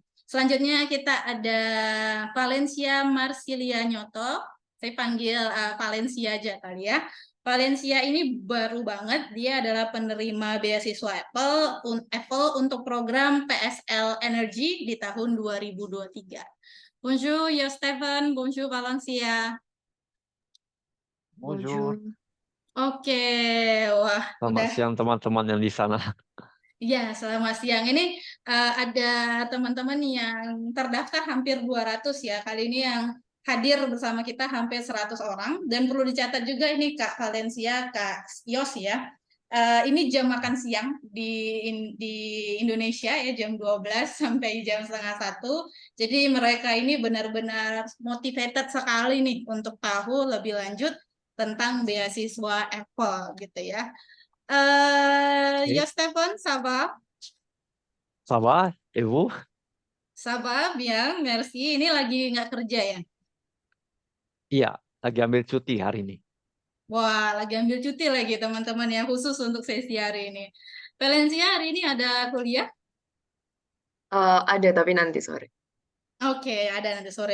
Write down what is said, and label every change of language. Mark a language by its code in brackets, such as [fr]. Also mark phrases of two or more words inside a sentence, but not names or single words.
[id] Selanjutnya kita ada Valencia Marsilia Nyoto. Saya panggil Valencia aja kali ya. Valencia ini baru banget, dia adalah penerima beasiswa Apple untuk program PSL Energy di tahun 2023. [fr] Bonjour, ya Stephen. Bonjour, Valencia. Bonjour. [id] Oke, wah, Selamat udah. siang teman-teman yang di sana. Ya, selamat siang. Ini ada teman-teman yang terdaftar hampir 200 ya. Kali ini yang hadir bersama kita hampir 100 orang. Dan perlu dicatat juga ini Kak Valencia, Kak Yos ya. Ini jam makan siang di Indonesia ya, jam 12 sampai jam setengah 1. Jadi mereka ini benar-benar motivated sekali nih untuk tahu lebih lanjut tentang beasiswa Apple gitu ya. Oke. Ya Stefan, [fr] ça va? Ça va? Et vous? Ça va, bien, merci. [id] Ini lagi nggak kerja ya? Iya, lagi ambil cuti hari ini. Wah, lagi ambil cuti lagi teman-teman ya, khusus untuk sesi hari ini. Valencia hari ini ada kuliah? Ada tapi nanti sore. Oke, ada nanti sore.